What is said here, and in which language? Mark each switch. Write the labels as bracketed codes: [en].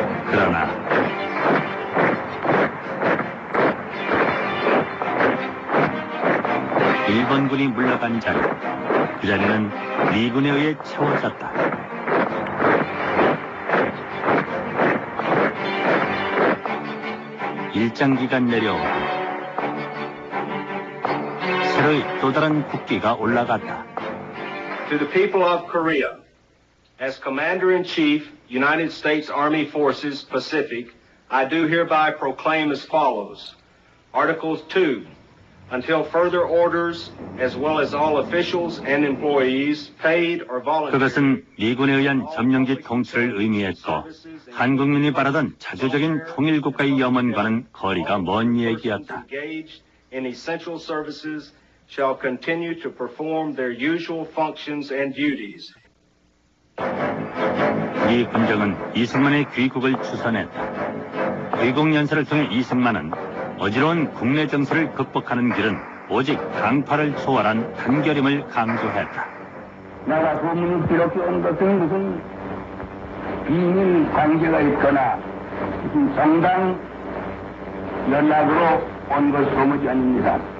[ko] 그러나 일본군이 물러간 자리, 그 자리는 미군에 의해 채워졌다. 일장기가 내려오고 새로이 또 다른 국기가 올라갔다. [en] To the people of Korea, as Commander-in-Chief, United States Army Forces, Pacific, I do hereby proclaim as follows. Articles 2. Until further orders, as well as all officials and employees, paid or volunteer. [ko] 그것은 미군에 의한 점령지 통치를 의미했고 한국민이 바라던 자주적인 통일국가의 염원과는 거리가 먼 얘기였다. [en] In essential services shall continue to perform their usual functions and duties. [ko] 이 군정은 이승만의 귀국을 추선했다. 귀국연설을 통해 이승만은 어지러운 국내 정세를 극복하는 길은 오직 강파를 초월한 단결임을 강조했다. 내가 소문을 기록해 온 것은 무슨 비밀 관계가 있거나 무슨 정당 연락으로 온 것 소문이 아닙니다.